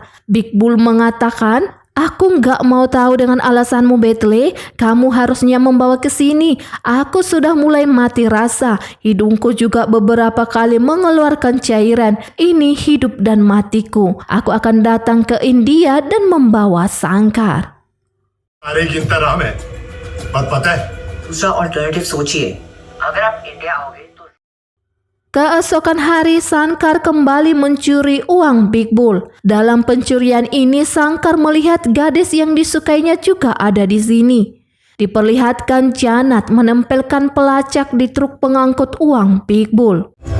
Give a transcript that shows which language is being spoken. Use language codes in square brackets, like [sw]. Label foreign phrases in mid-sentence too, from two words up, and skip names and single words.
[id] Big Bull mengatakan, "Aku nggak mau tahu dengan alasanmu Betley, kamu harusnya membawa ke sini. Aku sudah mulai mati rasa, hidungku juga beberapa kali mengeluarkan cairan. Ini hidup dan matiku. Aku akan datang ke India dan membawa Sangkar." [hi] अरे गिनता रहा मैं, बात पता है? दूसरा ऑल्टरनेटिव सोचिए। अगर आप इंडिया आओगे तो [id] Keesokan hari Sangkar kembali mencuri uang Big Bull. Dalam pencurian ini Sangkar melihat gadis yang disukainya juga ada di sini. Diperlihatkan Janat menempelkan pelacak di truk pengangkut uang Big Bull.